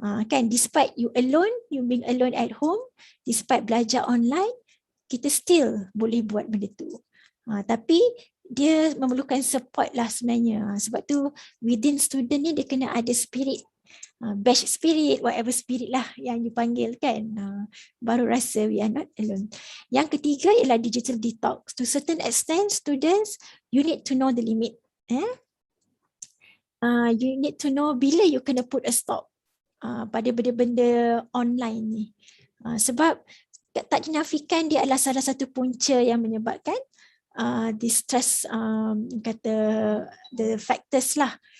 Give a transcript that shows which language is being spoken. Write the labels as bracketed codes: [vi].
[en] Kan, despite you alone, you being alone at home, despite belajar online, [ms] kita still boleh buat benda tu. Tapi dia memerlukan support lah sebenarnya. Sebab tu within student ni dia kena ada spirit, batch spirit, whatever spirit lah yang dipanggil, kan. Baru rasa [en] we are not alone. [ms] Yang ketiga ialah digital detox. [en] To certain extent, students, you need to know the limit. You need to know [ms] bila you kena [en] put a stop pada benda-benda online ni. [ms] Sebab tak dinafikan dia adalah salah satu punca yang menyebabkan distress, kata the factors lah.